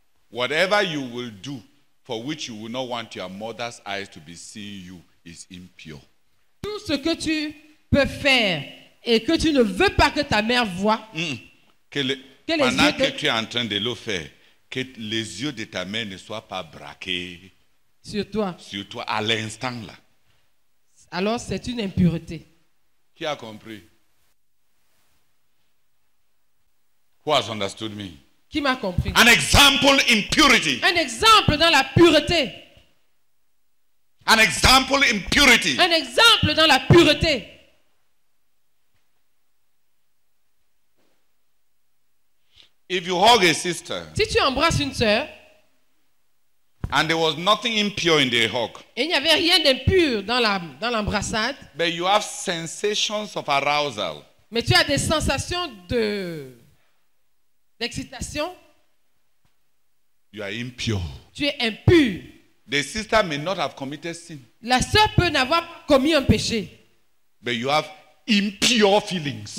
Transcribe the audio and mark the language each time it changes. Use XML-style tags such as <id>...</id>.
<en>whatever you will do for which you will not want your mother's eyes to be seeing you is impure.</en> <fr>tout ce que tu peux faire et que tu ne veux pas que ta mère voie, Que les Pendant yeux que de- tu es en train de le faire, que les yeux de ta mère ne soient pas braqués sur toi, sur toi à l'instant là. alors c'est une impureté. Qui a compris?</fr> <en>Who has understood me?</en> <fr>Qui m'a compris?</fr> <en>An example in purity.</en> <fr>Un exemple dans la pureté.</fr> <en>An example in purity.</en> <fr>Un exemple dans la pureté.</fr> <en>If you hug a sister</en> <fr>Si tu embrasses une sœur</fr> <en>and there was nothing impure in the hug,</en> <fr>et il n'y avait rien d'impur dans l'embrassade,</fr> <en>but you have sensations of arousal,</en> <fr>mais tu as des sensations d'excitation,</fr> <en>you are impure.</en> <fr>tu es impur.</fr> <en>The sister may not have committed sin,</en> <fr>La sœur peut n'avoir pas commis un péché,</fr> <en>but you have impure feelings.</en>